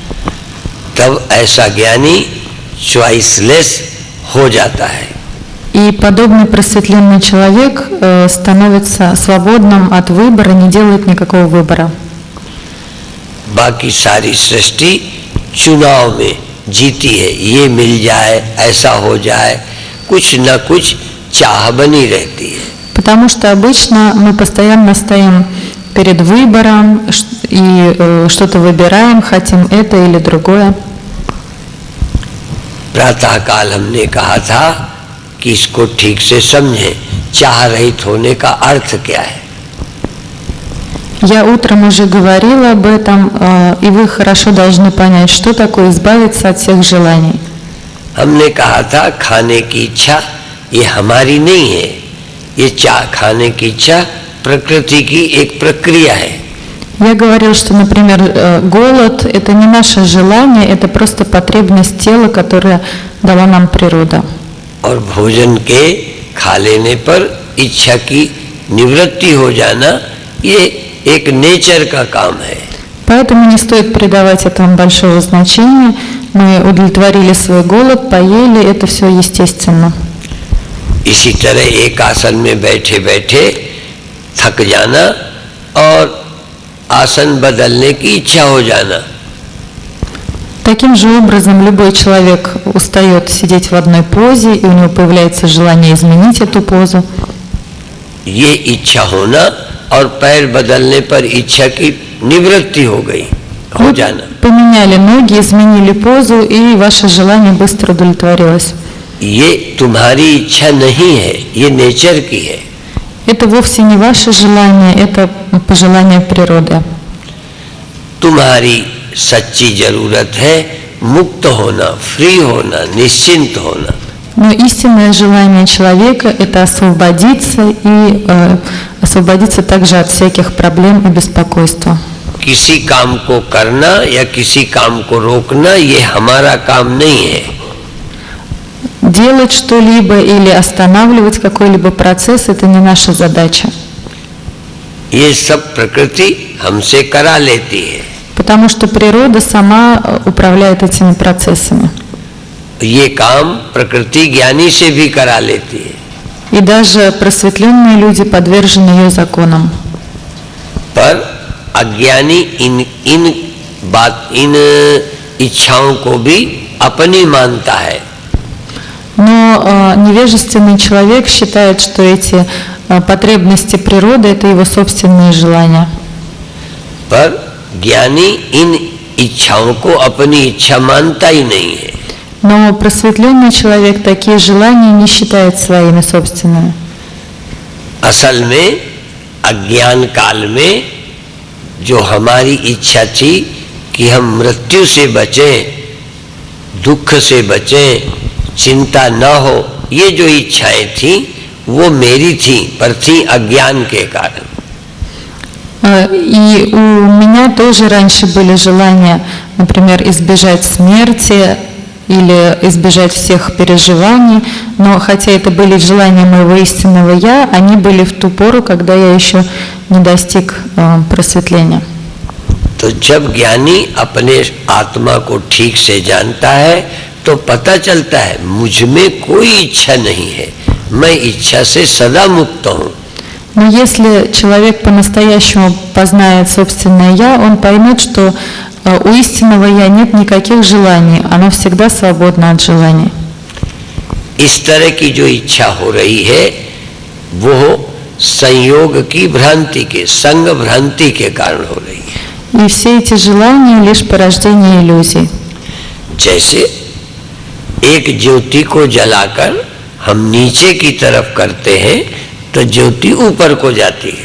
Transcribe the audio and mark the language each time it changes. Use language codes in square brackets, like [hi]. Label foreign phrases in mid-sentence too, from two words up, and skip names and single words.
[hi] तब ऐसा ज्ञानी चॉइसलेस हो जाता है. [ru] И подобный просветленный человек становится свободным от выбора, не делает никакого выбора. [hi] बाकी सारी सृष्टि चुनाव में जीती है, ये मिल जाए, ऐसा हो जाए, कुछ न कुछ चाह बनी रहती है। [ru] Потому что обычно мы постоянно стоим перед выбором и что-то выбираем, хотим это или другое. [hi] प्रातः काल हमने कहा था कि इसको ठीक से समझें, चाह रहित होने का अर्थ क्या है। [ru] Я утром уже говорила об этом, и вы хорошо должны понять, что такое избавиться от всех желаний. [hi] हमने कहा था खाने की इच्छा ये हमारी नहीं है, ये खाने की इच्छा प्रकृति की एक प्रक्रिया है। [ru] Я говорил, что, например, голод – это не наше желание, это просто потребность тела, которая дала нам природа. [hi] और भोजन के खा लेने पर इच्छा की निवृत्ति हो जाना ये एक नेचर का काम है। [ru] Поэтому не стоит придавать этому большого значения. Мы удовлетворили свой голод, поели, это все естественно. [hi] इसी तरह एक आसन में बैठे बैठे थक जाना और आसन बदलने की इच्छा हो जाना। [ru] Таким же образом любой человек устает сидеть в одной позе, и у него появляется желание изменить эту позу. [hi] ये इच्छा होना और पैर बदलने पर इच्छा की निवृत्ति हो गई, हो [ru] Вы [hi] जाना। [ru] поменяли ноги, изменили позу, и ваше желание быстро удовлетворилось. [hi] ये तुम्हारी इच्छा नहीं है, ये नेचर की है। [ru] Это вовсе не ваше желание, это пожелание природы. [hi] तुम्हारी सच्ची जरूरत है मुक्त होना, फ्री होना, निश्चिंत होना। [ru] Но истинное желание человека – это освободиться и освободиться также от всяких проблем и беспокойства. [hi] किसी काम को करना या किसी काम को रोकना ये हमारा काम नहीं है। [ru] Делать что-либо или останавливать какой-либо процесс – это не наша задача. [hi] ये सब प्रकृति हमसे करा लेती है। [ru] Потому что природа сама управляет этими процессами. [hi] ये काम प्रकृति ज्ञानी से भी करा लेती है। [ru] И даже просветленные люди подвержены ее законам. [hi] पर अज्ञानी इन इच्छाओं को भी अपनी मानता है। [ru] Но невежественный человек считает, что эти потребности природы – это его собственные желания. [hi] पर ज्ञानी इन इच्छाओं को अपनी इच्छा मानता ही नहीं है। [ru] Но просветленный человек такие желания не считает своими собственными. [hi] असल में अज्ञान काल में जो हमारी इच्छा थी कि हम मृत्यु से बचें, दुख से बचें, चिंता न हो, ये जो इच्छाएं थी वो मेरी थी, पर थी अज्ञान के कारण। [ru] И у меня тоже раньше были желания, например, избежать смерти или избежать всех переживаний, но хотя это были желания моего истинного «я», они были в ту пору, когда я еще не достиг просветления. [hi] तो जब ज्ञानी अपने आत्मा को ठीक से जानता है तो पता चलता है मुझ में कोई इच्छा नहीं है, मैं इच्छा से सदा मुक्त हूँ। [ru] Но если человек по-настоящему познает собственное «я», он поймет, что у истинного «я» нет никаких желаний, оно всегда свободно от желаний. [hi] इस तरह की जो इच्छा हो रही है वो संयोग की भ्रांति के, संग भ्रांति के कारण हो रही है। [ru] И все эти желания лишь порождение иллюзий. [hi] जैसे एक ज्योति को जलाकर हम नीचे की तरफ करते हैं तो ज्योति ऊपर को जाती है।